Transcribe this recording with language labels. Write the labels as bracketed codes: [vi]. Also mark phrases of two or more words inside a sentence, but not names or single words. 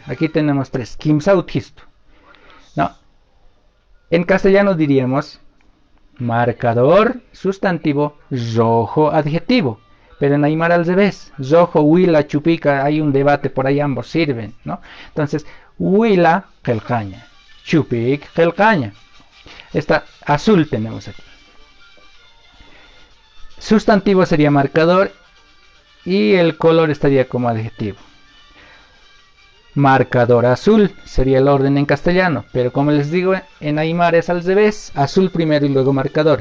[es] Aquí tenemos tres. Kimsautisto, ¿no? En castellano diríamos marcador, sustantivo, rojo, adjetivo. Pero en Aymara al revés. Rojo, huila, chupica, hay un debate por ahí, ambos sirven, ¿no? Entonces, huila, [ay] gelcaña. Chupik, gelcaña. [es] Esta azul tenemos aquí. Sustantivo sería marcador y el color estaría como adjetivo. Marcador azul sería el orden en castellano, pero como les digo, en Aymara es al revés, azul primero y luego marcador.